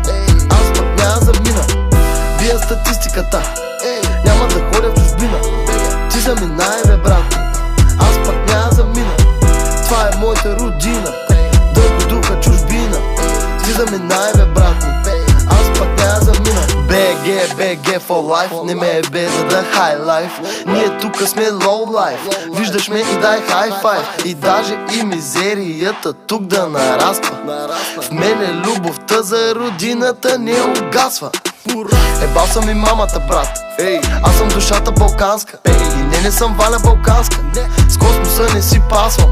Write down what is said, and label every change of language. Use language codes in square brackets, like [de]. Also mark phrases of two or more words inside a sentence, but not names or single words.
[bg] Аз пък няма замина. Бия статистиката. Няма да ходя в чужбина. Ти заминай, бе, брат ми. Аз пък няма замина. Това е моята родина. Да го духа чужбина. Ти заминай, бе, брат ми. Аз пък няма замина. [en] BG for life. [bg] Не ме е бе за да [en] high life. [bg] Ние тука сме [en] low life. [bg] Виждаш ме и дай [en] high five. [bg] И даже и мизерията тук да нараства. В мене любовта за родината не угасва. Ебал съм и мамата, брат. Аз съм душата балканска. И не съм Валя Балканска. С космоса не си пасвам.